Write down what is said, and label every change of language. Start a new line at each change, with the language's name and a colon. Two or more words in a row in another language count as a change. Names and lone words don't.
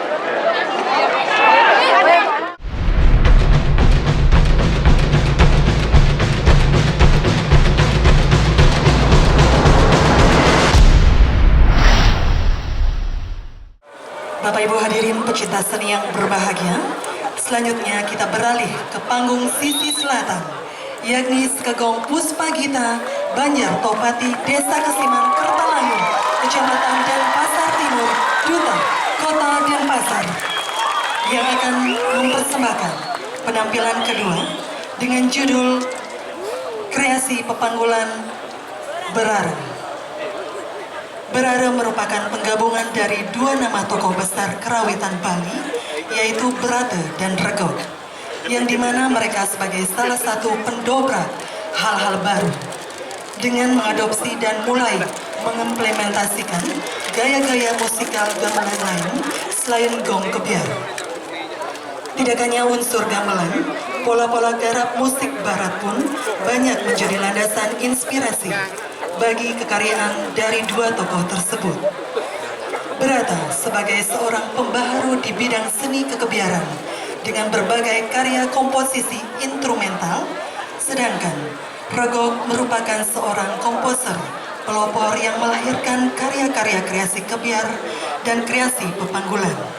Indonesian: Bapak Ibu hadirin pecinta seni yang berbahagia, selanjutnya kita beralih ke panggung sisi selatan, yakni Skegong Puspagita, Banjar Topati, Desa Kesiman, Kertalangu, Kecamatan Denpasar Timur, Duta, Kota Denpasar, yang akan mempersembahkan penampilan kedua dengan judul Kreasi Pepanggulan Berareng. Berareng merupakan penggabungan dari dua nama tokoh besar kerawitan Bali, yaitu Brata dan Rego, yang dimana mereka sebagai salah satu pendobrak hal-hal baru, dengan mengadopsi dan mulai mengimplementasikan gaya-gaya musikal gamelan lain selain gong kebiar. Tidak hanya unsur gamelan, pola-pola garap musik barat pun banyak menjadi landasan inspirasi bagi kekaryaan dari dua tokoh tersebut. Brata sebagai seorang pembaharu di bidang seni kekebiaran dengan berbagai karya komposisi instrumental, sedangkan Rego merupakan seorang komposer pelopor yang melahirkan karya-karya kreasi kebiar dan kreasi pepanggulan.